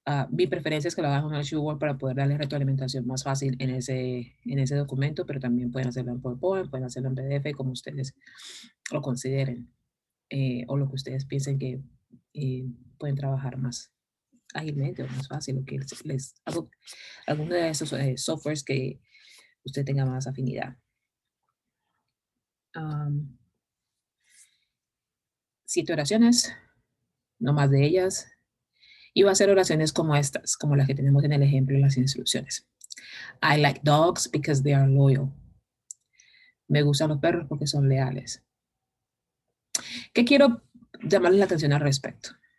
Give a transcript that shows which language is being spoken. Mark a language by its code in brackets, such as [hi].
[es] Mi preferencia es que lo hagan en un archivo Word para poder darle retroalimentación más fácil en ese documento, pero también pueden hacerlo en PowerPoint, pueden hacerlo en PDF, como ustedes lo consideren, o lo que ustedes piensen que pueden trabajar más ágilmente o más fácil, o que alguno de esos softwares que usted tenga más afinidad. 7 oraciones, no más de ellas. Y va a ser oraciones como estas, como las que tenemos en el ejemplo en las instrucciones. [en] I like dogs because they are loyal. [es] Me gustan los perros porque son leales. ¿Qué quiero llamarles la atención al respecto?